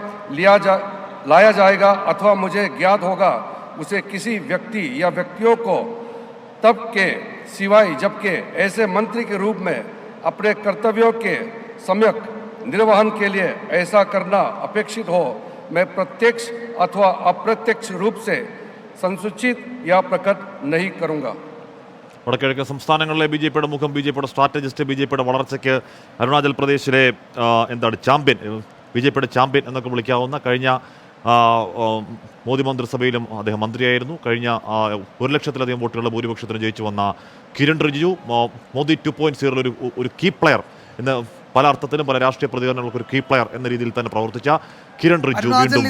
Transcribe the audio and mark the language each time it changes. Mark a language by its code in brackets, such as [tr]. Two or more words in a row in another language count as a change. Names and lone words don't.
[hi] लाया जाएगा अथवा मुझे ज्ञात होगा उसे किसी व्यक्ति या व्यक्तियों को तब के सिवाय जबकि ऐसे मंत्री के रूप में अपने कर्तव्यों के सम्यक निर्वहन के लिए ऐसा करना अपेक्षित हो, मैं प्रत्यक्ष अथवा अप्रत्यक्ष रूप से संसूचित या प्रकट नहीं करूंगा। [ml] വടക്കിഴക്കൻ സംസ്ഥാനങ്ങളിലെ ബി.ജെ.പിയുടെ മുഖം, ബി.ജെ.പിയുടെ സ്ട്രാറ്റജിസ്റ്റ്, ബി.ജെ.പിയുടെ വളർച്ചയ്ക്ക് അരുണാചൽ പ്രദേശിലെ ചാമ്പ്യൻ, ബി.ജെ.പിയുടെ ചാമ്പ്യൻ എന്നൊക്കെ വിളിക്കാവുന്ന, കഴിഞ്ഞ മോദി മന്ത്രിസഭയിലും അദ്ദേഹം മന്ത്രിയായിരുന്നു. കഴിഞ്ഞ 1 ലക്ഷത്തിലധികം വോട്ടുകളുടെ ഭൂരിപക്ഷത്തിന് ജയിച്ചു വന്ന കിരൺ റിജിജു മോദി 2.0 ഒരു [en] key player [ml] എന്ന് പല അർത്ഥത്തിലും പല രാഷ്ട്രീയ പ്രതികരണങ്ങൾക്ക് ഒരു [en] key player [ml] എന്ന രീതിയിൽ തന്നെ പ്രവർത്തിച്ച കിരൺ റിജിജു വീണ്ടും